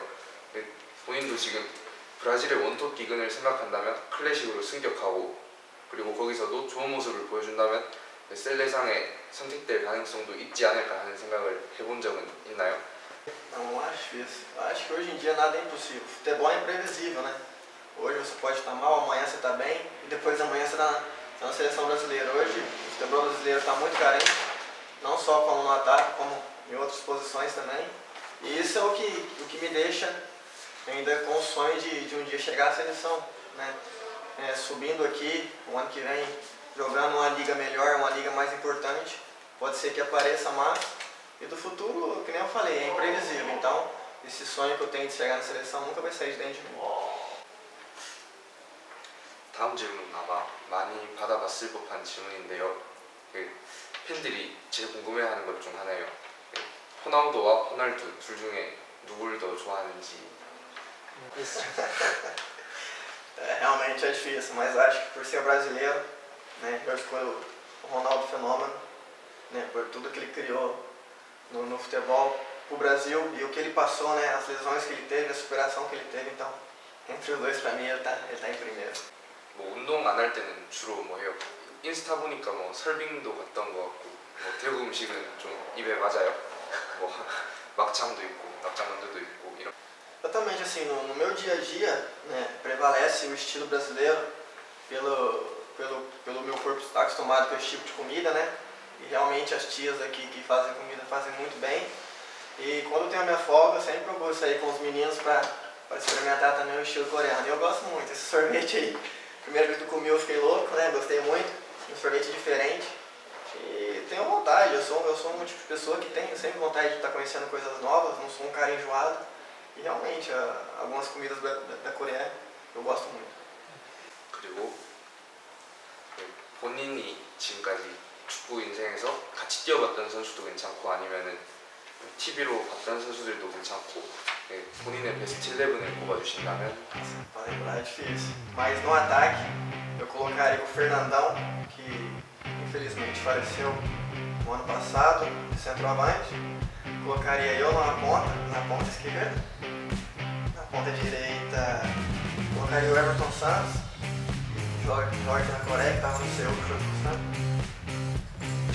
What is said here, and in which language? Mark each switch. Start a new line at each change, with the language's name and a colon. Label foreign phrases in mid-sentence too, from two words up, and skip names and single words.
Korean: 본인도 지금 브라질의 원톱 기근을 생각한다면 클래식으로 승격하고 그리고 거기서도 좋은 모습을 보여준다면 셀레상에 선택될 가능성도 있지 않을까 하는 생각을 해본 적은 있나요?
Portuguese: Não acho isso. Eu acho que hoje em dia nada é impossível. Futebol é imprevisível, né? Hoje você pode estar mal, amanhã você está bem e depois amanhã você está na seleção brasileira. Hoje o futebol brasileiro está muito carente, não só como no ataque, como em outras posições também. E isso é o que me deixa ainda com o sonho de um dia chegar à seleção, né? Subindo aqui, o ano que vem, jogando uma liga melhor, uma liga mais importante, pode ser que apareça mais. E do futuro, que nem eu falei, é imprevisível. Então, esse sonho que eu tenho de chegar na seleção nunca vai sair de dentro de mim.
Korean: 다음 질문은 아마 많이 받아봤을 법한 질문인데요. 팬들이 제일 궁금해하는 것 중 하나예요. 호나우도와 호날두 둘 중에 누굴 더 좋아하는지.
Portuguese: Isso. Realmente é difícil, mas acho que por ser brasileiro, né, eu escolho o Ronaldo Fenômeno, né, por tudo que ele criou no futebol, o Brasil e o que ele passou, né, as lesões que ele teve, a superação que ele teve. Então, entre os dois, para mim, ele tá em primeiro.
Korean: 뭐 운동 안 할 때는 주로 뭐 해요? 인스타 보니까 뭐 설빙도 갔던 것 같고 뭐 태국 음식은 좀 입에 맞아요. 뭐 막창도 있고 납작만두도 있고 이런.
Portuguese: Totalmente assim, no meu dia a dia, né, prevalece o estilo brasileiro pelo meu corpo estar acostumado com esse tipo de comida, né? E realmente as tias aqui que fazem comida fazem muito bem. E quando eu tenho a minha folga, eu sempre procuro sair com os meninos para experimentar também o estilo coreano. E eu gosto muito, esse sorvete aí, primeira vez que eu comi eu fiquei louco, né? Gostei muito, um sorvete diferente. E tenho vontade, eu sou um tipo de pessoa que tem sempre vontade de estar conhecendo coisas novas, não sou um cara enjoado. E realmente, algumas comidas da Coreia eu gosto muito.
Korean: 그리고 본인이 지금까지 축구 인생에서 같이 뛰어봤던 선수도 괜찮고 아니면은 TV로 봤던 선수들도 괜찮고 본인의 베스트 11을 뽑아주신다면
Portuguese: Para lembrar é difícil. Mas no ataque, eu colocaria o Fernandão, que infelizmente faleceu no ano passado, de centroavante. Colocaria eu na ponta esquerda. Na ponta direita, colocaria o Everton Santos, que joga aqui na Coreia, que estava no Seul, que foi pro Santos.